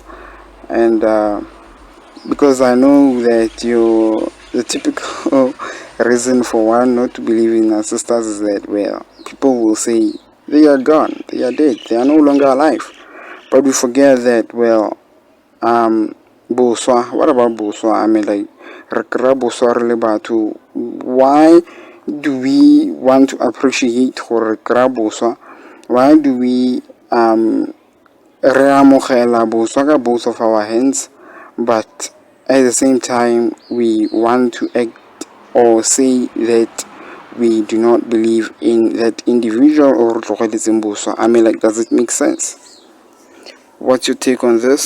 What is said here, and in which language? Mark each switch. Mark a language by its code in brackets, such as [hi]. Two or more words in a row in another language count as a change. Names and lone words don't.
[en] And because I know that the typical reason for one not to believe in ancestors is that, well, people will say they are gone, they are dead, they are no longer alive. But we forget that, well, Boswa, what about Boswa? I mean, like, [tn] Rekra Boswa Relebatu. [en] Why do we want to appreciate Rekra Boswa? Why do we [tn] reamogela Boswa ka [en] both of our hands, but at the same time we want to act or say that we do not believe in that individual or Boswa? I mean, like, does it make sense? What's your take on this?